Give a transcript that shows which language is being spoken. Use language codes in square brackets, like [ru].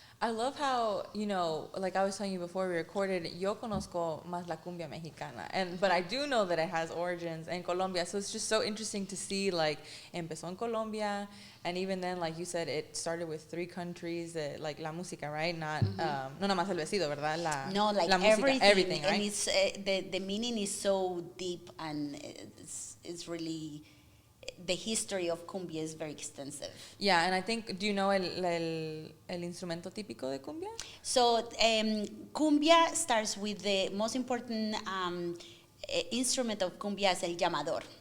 [en] I love how, like I was telling you before we recorded, [es] yo conozco más la cumbia mexicana, [en] but I do know that it has origins in Colombia, so it's just so interesting to see, like, [es] empezó en Colombia, [en] and even then, like you said, it started with three countries, like [es] la música, [en] right? Not, [es] no nada más el vestido, ¿verdad? [en] No, like [es] la música, [en] everything, right? And it's, the meaning is so deep, and it's really... The history of cumbia is very extensive. Yeah, and I think, do you know [es] el instrumento típico de cumbia? [en] So cumbia starts with the most important instrument of cumbia is [es] el llamador.